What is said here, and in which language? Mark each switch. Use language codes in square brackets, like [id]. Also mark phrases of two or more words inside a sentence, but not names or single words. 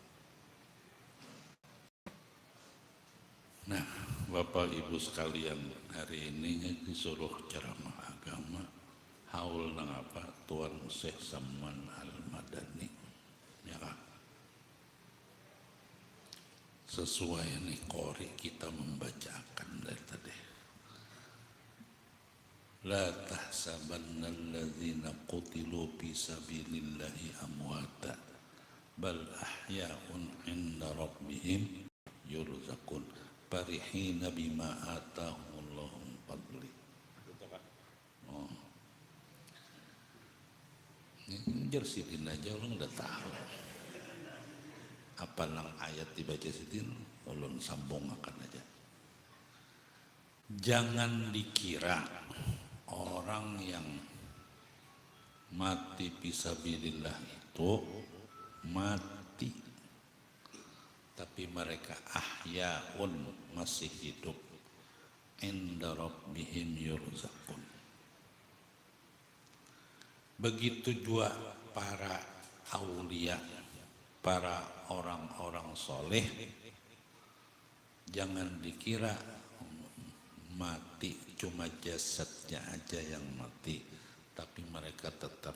[bjn] Nah Bapak Ibu sekalian, hari ini disuruh ceramah agama haul nang apa Tuan Syekh Saman Al-Madani, ya kan? Sesuai nih qori kita membacakan dari tadi. [ar] لا تحسبن الذين قتلوا في سبيل الله أمواتا بل أحياء عند ربهم يرزقون فرحين بما آتاهم الله من فضل. Oh. [bjn] Ini jersidin aja orang udah tahu. Apa nang ayat dibaca sidin, ulun sambung akan aja. Jangan dikira orang yang mati fisabilillah itu mati, tapi mereka ahyaun, masih hidup, [ar] عند ربهم يرزقون. [bjn] Begitu juga para aulia, para orang-orang soleh, jangan dikira mati cuma jasadnya aja yang mati, tapi mereka tetap.